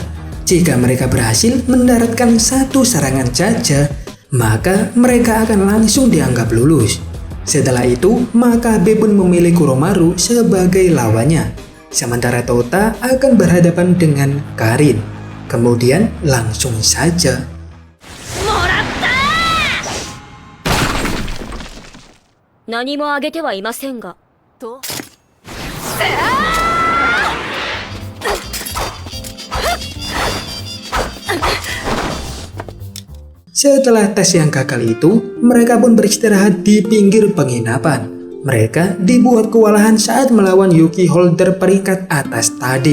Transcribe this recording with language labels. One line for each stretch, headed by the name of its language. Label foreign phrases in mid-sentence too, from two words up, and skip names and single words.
Indonesian: Jika mereka berhasil mendaratkan satu serangan saja, maka mereka akan langsung dianggap lulus. Setelah itu, Makabe pun memilih Kuromaru sebagai lawannya. Sementara Tota akan berhadapan dengan Karin. Kemudian langsung saja.
Japanese: もらった何もあげてはいませんがと
Indonesian: Setelah tes yang gagal itu, mereka pun beristirahat di pinggir penginapan. Mereka dibuat kewalahan saat melawan Yuki Holder peringkat atas tadi.